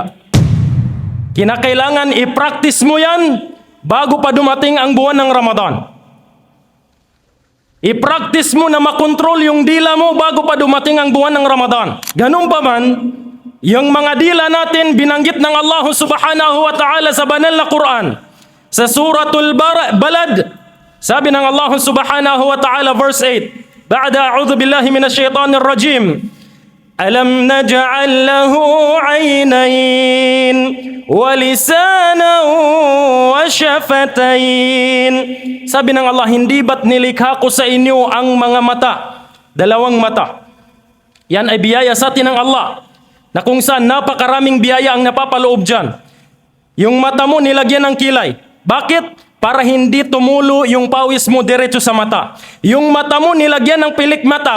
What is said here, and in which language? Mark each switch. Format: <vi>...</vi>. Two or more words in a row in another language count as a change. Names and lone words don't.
<tl>Kinakailangan i-practice mo yan bago pa dumating ang buwan ng Ramadan. I-practice mo na makontrol yung dila mo bago pa dumating ang buwan ng Ramadan. Ganun pa man, yung mga dila natin binanggit ng Allah</tl> <ar>سبحانه وتعالى</ar> <tl>sa banal na Quran.</tl> <ar>Sa suratul Balad,</ar> <tl>sabi ng</tl> <ar>Allah سبحانه وتعالى verse 8, بعد أعوذ بالله من الشيطان الرجيم ألم نجعل له عينين ولسانا وشفتين.</ar> <tl>Sabi ng Allah, hindi ba't nilikha ko sa inyo ang mga mata, dalawang mata? Yan ay biyaya sa atin ng Allah, na kung saan napakaraming biyaya ang napapaloob dyan. Yung mata mo nilagyan ng kilay. Bakit? Para hindi tumulo yung pawis mo diretso sa mata. Yung mata mo nilagyan ng pilik mata.</tl>